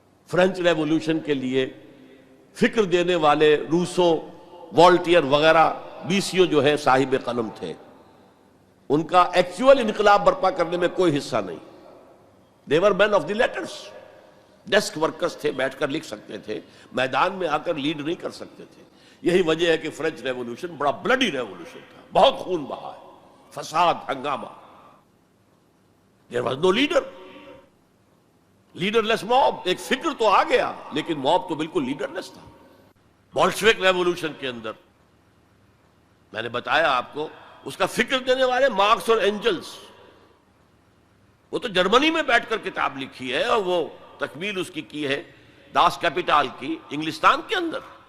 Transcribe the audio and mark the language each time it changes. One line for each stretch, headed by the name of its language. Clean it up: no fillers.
Urdu: French revolution کے لیے فکر دینے والے روسو، والٹیئر وغیرہ بیسیوں جو ہے صاحب قلم تھے، ان کا ایکچوئل انقلاب برپا کرنے میں کوئی حصہ نہیں.
English: they were men of the letters،
Urdu: desk workers تھے، بیٹھ کر لکھ سکتے تھے، میدان میں آ کر لیڈ نہیں کر سکتے تھے. یہی وجہ ہے کہ فرینچ ریولوشن بڑا بلڈی ریولوشن تھا، بہت خون بہا ہے، فساد، ہنگامہ.
English: there was no leader، leaderless mob.
Urdu: ایک فکر تو آ گیا لیکن موب تو بالکل لیڈر لیس تھا. بولشوک ریولوشن کے اندر میں نے بتایا آپ کو، اس کا فکر دینے والے مارکس اور اینجلس، وہ تو جرمنی میں بیٹھ کر کتاب لکھی ہے اور وہ تکمیل اس کی ہے داس کیپیٹال کی انگلستان کے اندر.